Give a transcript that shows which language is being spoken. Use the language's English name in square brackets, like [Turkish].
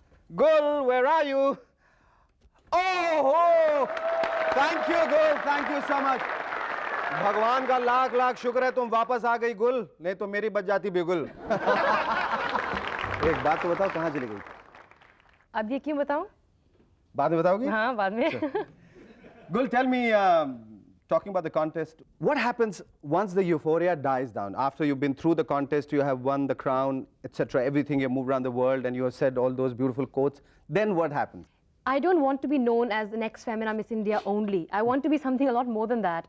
[English] Gul, where are you? Oh, thank you Gul, thank you so much. [Hindi] भगवान का लाख लाख शुक्र है तुम वापस आ गई गुल, नहीं तो मेरी बच जाती बिगुल. एक बात तो बताओ, कहाँ चली गई? अब ये क्यों बताऊं? बाद में बताओगी? हाँ, बाद में. [English] Gul, tell me, talking about the contest, what happens once the euphoria dies down? After you've been through the contest, you have won the crown, etc., everything, you moved around the world and you have said all those beautiful quotes, then what happens? I don't want to be known as the next Femina Miss India only. I want to be something a lot more than that.